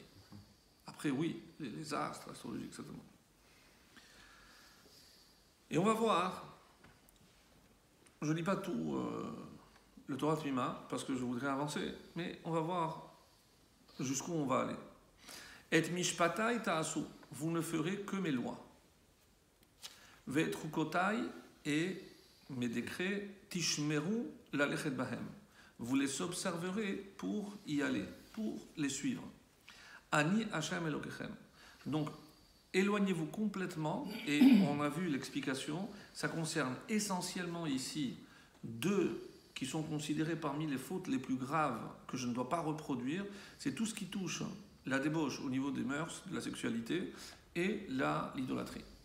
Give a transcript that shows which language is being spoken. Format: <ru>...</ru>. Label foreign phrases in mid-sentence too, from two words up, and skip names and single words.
<fr>Après, oui, les astres, l'astrologie, etc. Et on va voir, je ne lis pas tout le Torah Tmima, parce que je voudrais avancer, mais on va voir jusqu'où on va aller.</fr> <he>ואת משפטי תעשו,</he> <fr>vous ne ferez que mes lois.</fr> <he>ואת חוקותי,</he> <fr>et mes décrets,</fr> <he>תשמרו ללכת בהם.</he> <fr>Vous les observerez pour y aller, pour les suivre.</fr> <he>אני השם אלוקיכם.</he> <fr>Donc, éloignez-vous complètement, et on a vu l'explication, ça concerne essentiellement ici deux qui sont considérés parmi les fautes les plus graves que je ne dois pas reproduire, c'est tout ce qui touche la débauche au niveau des mœurs, de la sexualité, et l'idolâtrie.</fr>